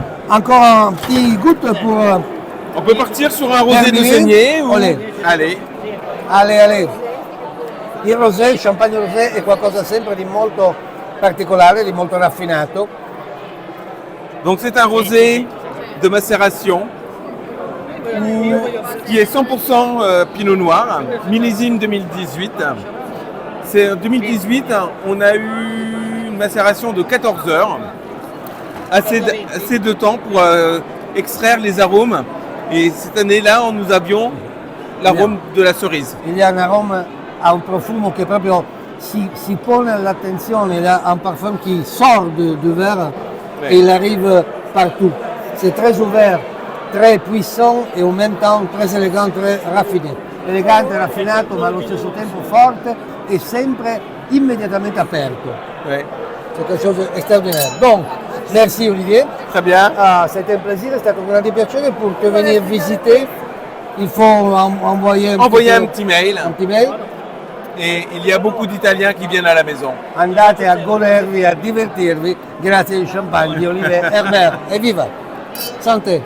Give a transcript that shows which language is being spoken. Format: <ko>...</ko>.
<it>Ancora un</it> <fr>petit goutte pour... On peut partir sur un rosé de Terminé. saignée ou... Allez. Allez.</fr> <it>Il rosé, il champagne rosé è qualcosa sempre di molto particolare, di molto raffinato.</it> <fr>Donc c'est un rosé de macération qui est 100% Pinot Noir, millésime 2018. En 2018, on a eu une macération de 14 heures, assez de temps pour extraire les arômes. Et cette année-là, nous avions l'arôme de la cerise. Il y a un</fr> <it>aroma, ha un profumo che proprio si pone l'attenzione,</it> <fr>il a un parfum qui sort du verre Oui. et il arrive partout. C'est très ouvert, très puissant et en même temps très élégant, très raffiné.</fr> <it>Elegante, raffinato ma allo stesso tempo forte e sempre immediatamente aperto.</it> <fr>Oui. C'est quelque chose d'extraordinaire. Donc, merci Olivier. Très bien. Ah, c'était un plaisir,</fr> <it>è stato un grande piacere</it> <fr>pour te venir visiter. Il faut envoyer Envoyez un petit mail. un petit mail. Et il y a beaucoup d'Italiens qui viennent à la maison.</fr> <it>Andate a godervi, a divertirvi grazie ai champagne di Olivier Herbert. Evviva! Santé!</it>